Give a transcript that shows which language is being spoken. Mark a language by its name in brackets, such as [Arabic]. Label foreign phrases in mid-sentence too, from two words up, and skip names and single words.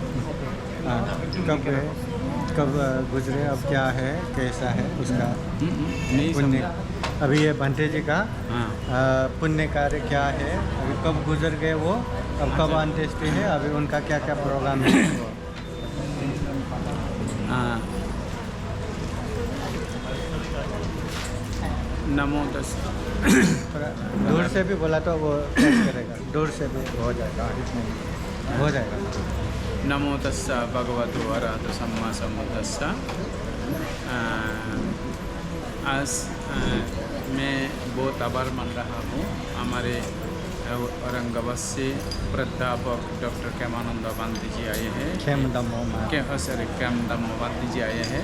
[Hindi] कब गुजरे, अब क्या है, कैसा है उसका नहीं पुण्य। समझा। अभी ये बंते जी का हाँ, पुण्य कार्य क्या है, अभी कब गुजर गए वो, अब कब अंत्येष्टि है, अभी उनका क्या क्या प्रोग्राम है वो। [Pali] हाँ। नमो तस् [Hindi] थोड़ा दूर से भी बोला तो वो कैच करेगा, दूर से भी हो जाएगा, इसमें हो जाएगा। [Pali] नमो तस्सा भगवतो अरहतो सम्मा सम्बुद्धस्सा। [Hindi] आज मैं बहुत आभार मान रहा हूँ हमारे औरंगाबाद से प्राध्यापक डॉक्टर केमानंद बांते जी आए हैं। केमदम्मो बांते जी आए हैं।